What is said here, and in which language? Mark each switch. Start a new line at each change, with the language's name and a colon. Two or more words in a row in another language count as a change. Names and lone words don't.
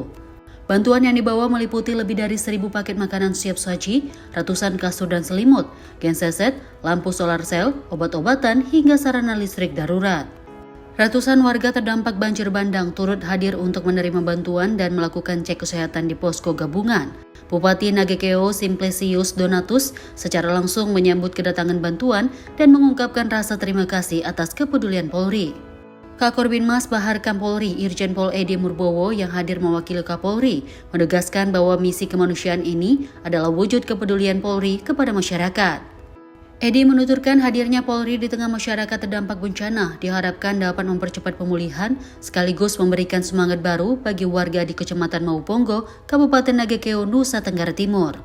Indonesian: Bantuan yang dibawa meliputi lebih dari 1.000 paket makanan siap saji, ratusan kasur dan selimut, genset, lampu solar sel, obat-obatan, hingga sarana listrik darurat. Ratusan warga terdampak banjir bandang turut hadir untuk menerima bantuan dan melakukan cek kesehatan di posko gabungan. Bupati Nagekeo Simplicius Donatus secara langsung menyambut kedatangan bantuan dan mengungkapkan rasa terima kasih atas kepedulian Polri. Kakor Binmas Bahar Kampolri Irjen Pol Edi Murbowo yang hadir mewakili Kapolri menegaskan bahwa misi kemanusiaan ini adalah wujud kepedulian Polri kepada masyarakat. Edi menuturkan hadirnya Polri di tengah masyarakat terdampak bencana diharapkan dapat mempercepat pemulihan sekaligus memberikan semangat baru bagi warga di Kecamatan Mauponggo, Kabupaten Nagekeo, Nusa Tenggara Timur.